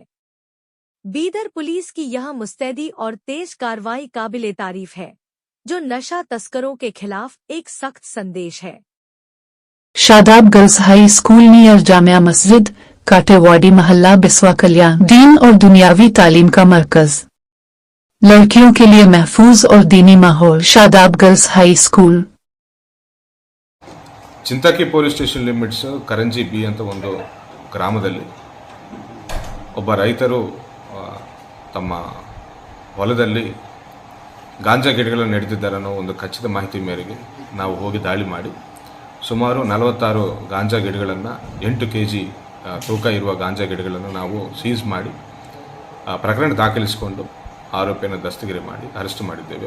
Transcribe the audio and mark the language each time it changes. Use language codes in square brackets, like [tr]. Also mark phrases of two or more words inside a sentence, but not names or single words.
[hi] बीदर पुलिस की यह मुस्तैदी और तेज कार्रवाई काबिले तारीफ है, जो नशा तस्करों के खिलाफ एक सख्त संदेश है. शादाब गर्ल्स हाई स्कूल नियर जामिया मस्जिद, काटेवाड़ी महल्ला, बिस्वा कल्याण. दीन और दुनियावी तालीम का मरकज, लड़कियों के लिए महफूज और दीनी माहौल. शादाब गर्ल्स हाई स्कूल. [kn] ಚಿಂತಾಕಿ [en] police station limits [kn] ಕರಂಜಿ ಬಿ ಅಂತ ಒಂದು ಗ್ರಾಮದಲ್ಲಿ ಒಬ್ಬ ರೈತರು ತಮ್ಮ ಹೊಲದಲ್ಲಿ ಗಾಂಜಾ ಗಿಡಗಳನ್ನು ನೆಡೆದಿದ್ದಾರೆ ಅನ್ನೋ ಒಂದು ಖಚಿತ ಮಾಹಿತಿ ಮೇರೆಗೆ ನಾವು ಹೋಗಿ ದಾಳಿ ಮಾಡಿ ಸುಮಾರು 46 ಗಾಂಜಾ ಗಿಡಗಳನ್ನು 8 kg ತೂಕ ಇರುವ ಗಾಂಜಾ ಗಿಡಗಳನ್ನು ನಾವು ಸೀಸ್ ಮಾಡಿ ಪ್ರಕರಣ ದಾಖಲಿಸಿಕೊಂಡು ಆರೋಪಿಯನ್ನು ದಸ್ತಗಿರಿ ಮಾಡಿ ಅರೆಸ್ಟ್ ಮಾಡಿದ್ದೇವೆ.